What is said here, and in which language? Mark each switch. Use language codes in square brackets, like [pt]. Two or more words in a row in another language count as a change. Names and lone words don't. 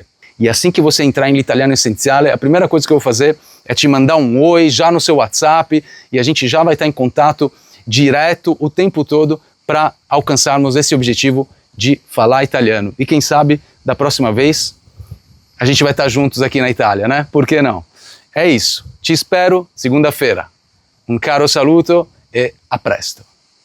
[pt] E assim que você entrar em L'Italiano Essenziale, a primeira coisa que eu vou fazer é te mandar um oi já no seu WhatsApp e a gente já vai estar em contato direto o tempo todo para alcançarmos esse objetivo de falar italiano. E quem sabe, da próxima vez, a gente vai estar juntos aqui na Itália, né? Por que não? É isso. Te espero segunda-feira. [it] Um caro saluto e a presto.